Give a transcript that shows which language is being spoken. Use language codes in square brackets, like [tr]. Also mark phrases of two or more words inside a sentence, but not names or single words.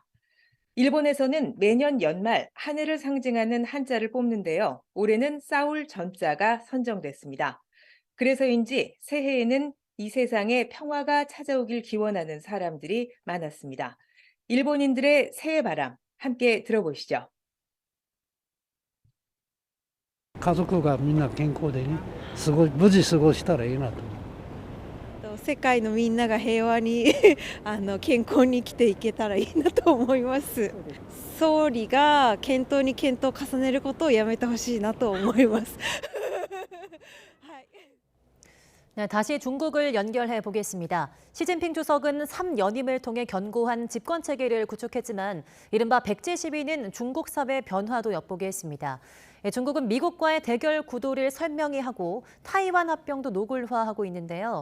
[ko] 일본에서는 매년 연말 한 해를 상징하는 한자를 뽑는데요. 올해는 싸울 전자가 선정됐습니다. 그래서인지 새해에는 이 세상에 평화가 찾아오길 기원하는 사람들이 많았습니다. 일본인들의 새해 바람 함께 들어보시죠. [ja] 家族がみんな健康でね、無事過ごしたらいいなと。世界のみんなが平和に健康に生きていけたらいいなと思います。総理が検討に検討を重ねることをやめてほしいなと思います。 [ko] 네, 다시 중국을 연결해 보겠습니다. 시진핑 주석은 3연임을 통해 견고한 집권 체계를 구축했지만 이른바 백제 시위는 중국 사회 변화도 엿보게 했습니다. 중국은 미국과의 대결 구도를 설명히 하고 타이완 합병도 노골화하고 있는데요.